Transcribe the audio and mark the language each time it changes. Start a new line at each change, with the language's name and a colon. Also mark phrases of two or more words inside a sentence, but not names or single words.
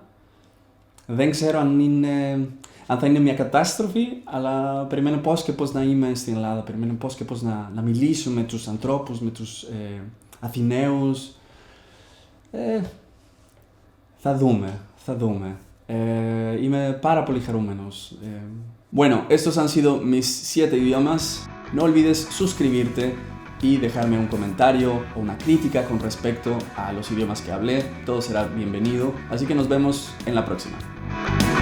Greek: Δεν ξέρω αν θα είναι μια κατάστροφη, αλλά περιμένω πώς και πώς να είμαι στην Ελλάδα, περιμένω πώς και πώς να μιλήσω με τους ανθρώπους, με τους Αθηναίους. Θα dούμε. Είμαι πάρα πολύ χαρούμενος.
Spanish: Bueno, estos han sido mis 7 idiomas. No olvides suscribirte y dejarme un comentario o una crítica con respecto a los idiomas que hablé. Todo será bienvenido. Así que nos vemos en la próxima.